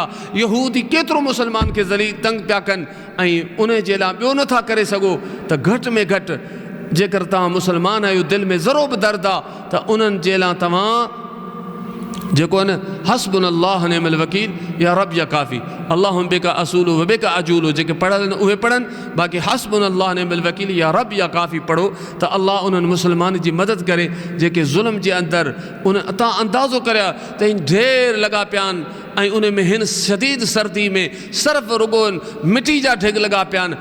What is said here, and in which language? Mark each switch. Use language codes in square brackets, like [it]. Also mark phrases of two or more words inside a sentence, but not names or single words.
[sd] यहूदी केतिरो मुसलमान खे ज़लील तंग पिया कनि ऐं उन जे लाइ ॿियो नथा करे सघो त घटि में घटि जेकर तव्हां मुसलमान आहियो, दिलि में ज़रो बि दर्द आहे त उन्हनि जे लाइ तव्हां जेको आहे न [ar] حسبنا الله نعم الوكيل يا رب يا كافي اللهم بك أصول وبك أجول, [sd] जेके पढ़ियल आहिनि उहे पढ़नि, बाक़ी [ar] حسبنا الله نعم الوكيل يا رب يا كافي [sd] पढ़ो त अल्लाह उन्हनि मुसलमान जी मदद करे जेके ज़ुल्म जे अंदरि उन तव्हां अंदाज़ो करिया त ढेर लॻा पिया आहिनि ऐं उन में हिन शदीद सर्दी में सिर्फ़ु रुगो मिटी जा ढिग लॻा पिया आहिनि।